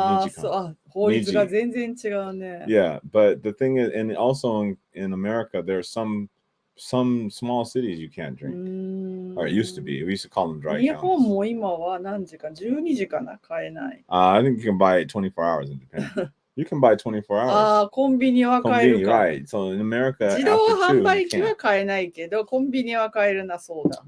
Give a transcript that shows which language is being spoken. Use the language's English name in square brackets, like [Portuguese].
[Japanese] そう、法律が全然違うね。 [English] Yeah, but the thing is, and also in America, there are some small cities you can't drink. Or it used to be. We used to call them dry counties. [Japanese] 日本も今は何時か12時かな買えない。 [English] I think you can buy it 24 hours in Japan. You can buy 24 hours. [Japanese] コンビニは買えるか。 [English] Right. So in America, [Japanese] 自動販売機は買えないけど、コンビニは買えるな、そうだ。